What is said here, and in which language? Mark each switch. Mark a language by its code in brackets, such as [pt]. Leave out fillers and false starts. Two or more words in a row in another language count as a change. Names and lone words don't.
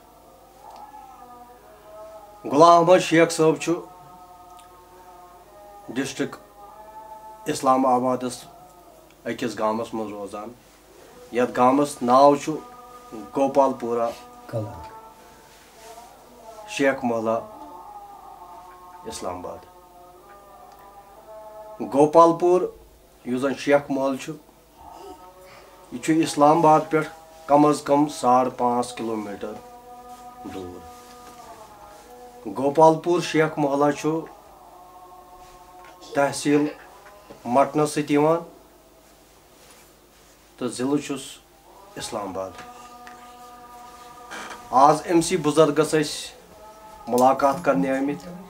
[ks] غلام احمد شیخ صٲب ڈسٹرک اسلام آبادس أکس گامس مز روزان یتھ گامس ناو گوپال پورہ شیخ محلہ اسلام آباد گوپال پور یُس زن شیخ محل یہ اسلام آباد پہ کم از کم 5.5 کلومیٹر دور گوپال پور شیخ محلہ تحصیل مٹنس ست تو ضلع چھس اسلام آباد آز امسی بزرگس ملاقات کرنے آمت